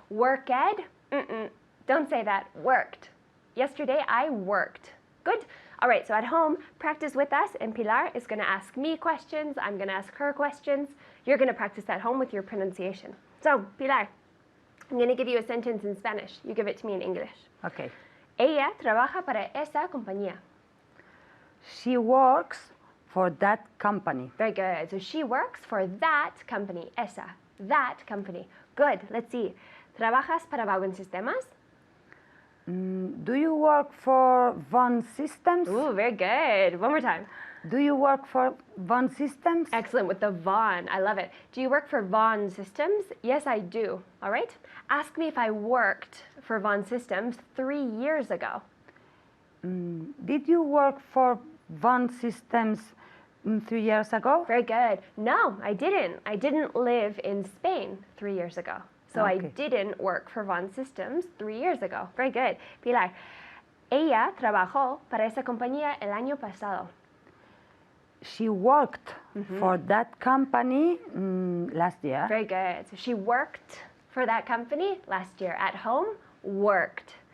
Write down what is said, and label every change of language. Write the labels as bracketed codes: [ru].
[en] Worked? Don't say that. Worked. Yesterday I worked. Good. All right, so at home, practice with us, and Pilar is going to ask me questions. I'm going to ask her questions. You're going to practice at home with your pronunciation. So, Pilar, I'm going to give you a sentence in Spanish. You give it to me in English. Okay. [es] Ella trabaja para esa compañía. [en] She works for that company. Very good. So she works for that company. Esa. That company. Good. Let's see. [es] ¿Trabajas para Vaughan Sistemas? [en] Do you work for Von Systems? Ooh, very good. One more time. Do you work for Von Systems? Excellent with the Von. I love it. Do you work for Von Systems? Yes, I do. All right. Ask me if I worked for Von Systems 3 years ago. Did you work for Von Systems 3 years ago? Very good. No, I didn't. I didn't live in Spain 3 years ago. So I Okay. didn't work for Von Systems 3 years ago. Very good. [es] Pilar, ella trabajó para esa compañía el año pasado. [en] She worked for that company last year. Very good. So she worked for that company last year. At home, worked.